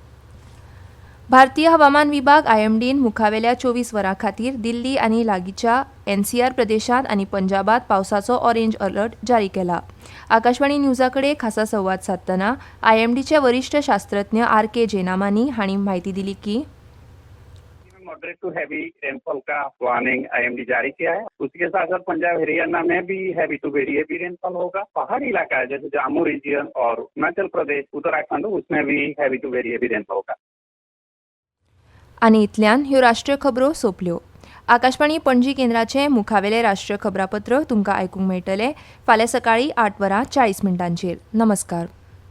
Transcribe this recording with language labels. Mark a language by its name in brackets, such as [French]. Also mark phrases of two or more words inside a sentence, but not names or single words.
[Konkani] भारतीय हवामान विभाग IMDन मुखावेल्या 24 वरां खातीर दिल्ली आनी लागींच्या NCR प्रदेशांत आनी पंजाबात पावसाचो [English] orange alert [Konkani] जारी केला. आकाशवाणी न्यूजा कडेन खासा संवाद साधतना IMDचे वरिष्ठ शास्त्रज्ञ RK जेनामानी हांणी म्हायती दिली की [English] moderate to heavy rainfall [Hindi] का वार्निंग IMD जारी किया है. उसके साथ साथ पंजाब हरियाणा में भी [English] heavy to very heavy rainfall [Hindi] होगा. पहाड़ी इलाका है जैसे जम्मू रीजन और हिमाचल प्रदेश, उत्तराखंड, उसमें भी [English] heavy to very heavy rainfall [Hindi] होगा. [Konkani] आनी इतल्यान ह्यो राष्ट्रीय खबरो सोंपल्यो. आकाशवाणी पणजी केंद्राचें मुखावेलें राष्ट्रीय खबरापत्र तुमकां आयकूंक मेळटलें फाल्यां सकाळीं 8:40 नमस्कार.